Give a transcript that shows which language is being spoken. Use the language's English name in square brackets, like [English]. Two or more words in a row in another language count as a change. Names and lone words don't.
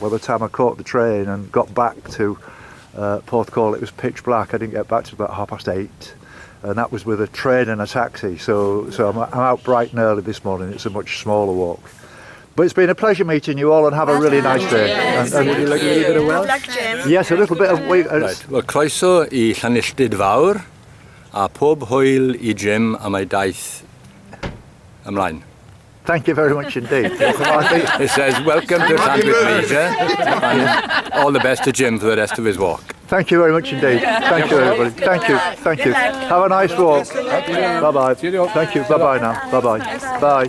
[English] By the time I caught the train and got back to Porthcawl, it was pitch black. I didn't get back till about 8:30, and that was with a train and a taxi. So I'm out bright and early this morning. It's a much smaller walk. But it's been a pleasure meeting you all, and have a really nice day. Yes, And would you like a little bit of Welsh? Good luck, Jim. yes, a little bit of Right. [Welsh] Wel, croeso I Llanilltyd Fawr, a pob hwyl I Jim am ei daith ymlaen. [English] Thank you very much indeed. I think, It says, welcome to Llantwit Major, and all the best to Jim for the rest of his walk. thank you very much indeed. Thank you, everybody. Thank you. Thank you. Have a nice walk. Bye bye. Thank you. Bye bye now. Bye bye. Bye.